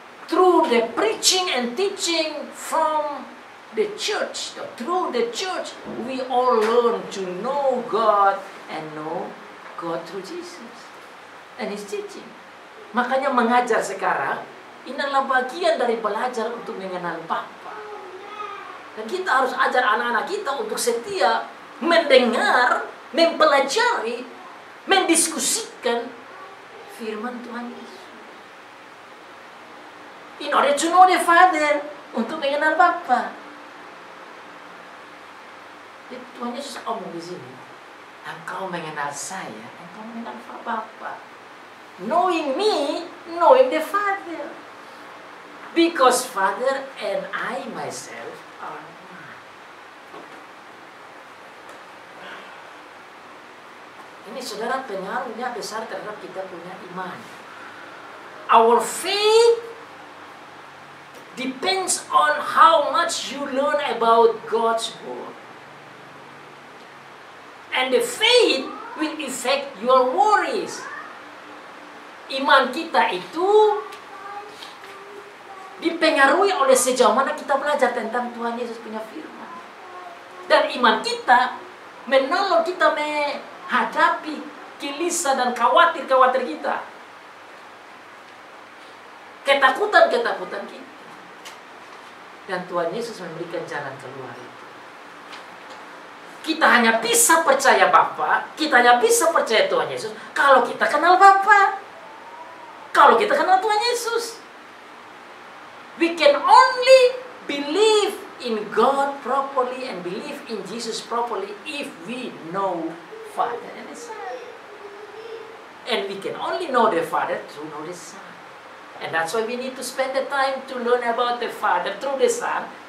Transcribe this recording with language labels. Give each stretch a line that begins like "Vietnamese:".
English: Through the preaching and teaching from the church, through the church, we all learn to know God and know God through Jesus and His teaching.
Indonesian: Makanya mengajar sekarang, ini adalah bagian dari belajar untuk mengenal Bapa. Dan kita harus ajar anak-anak kita untuk setia mendengar, mempelajari, mendiskusikan firman Tuhan Yesus.
English: In order to know the Father,
Indonesian: untuk mengenal Bapa. Tuhan Yesus omong di sini, engkau mengenal saya, engkau mengenal Bapa.
English: Knowing me, knowing the Father. Because Father and I myself are one.
Indonesian: Ini saudara pengaruhnya besar terhadap kita punya iman.
English: Our faith depends on how much you learn about God's Word. And the faith will affect your worries.
Indonesian: Iman kita itu dipengaruhi oleh sejauh mana kita belajar tentang Tuhan Yesus punya firman. Dan iman kita menolong kita menghadapi gelisah dan khawatir-khawatir kita. Ketakutan-ketakutan kita. Dan Tuhan Yesus memberikan jalan keluar itu. Kita hanya bisa percaya Bapa, kita hanya bisa percaya Tuhan Yesus kalau kita kenal Bapa. Kalau kita kenal Tuhan Yesus.
English: We can only believe in God properly and believe in Jesus properly if we know Father and the Son. And we can only know the Father through know the Son. And that's why we need to spend the time to learn about the Father through the Son.